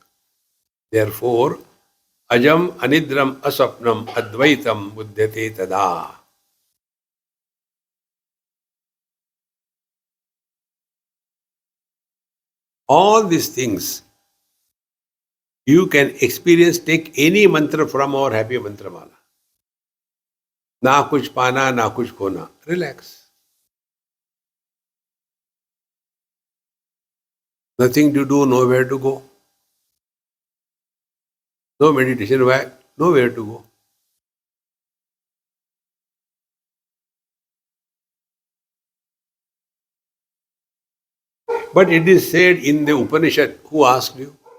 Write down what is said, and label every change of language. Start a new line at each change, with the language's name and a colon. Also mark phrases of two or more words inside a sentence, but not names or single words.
English: Therefore,
Sanskrit: अजम् अनिद्रम् अस्वप्नम् अद्वैतम् बुध्यते तदा.
English: All these things you can experience, take any mantra from our happy mantra mala.
Hindi: न कुछ पाना, न कुछ खोना.
English: Relax. Nothing to do, nowhere to go. No meditation, why? Nowhere to go. But it is said in the Upanishad, who asked you?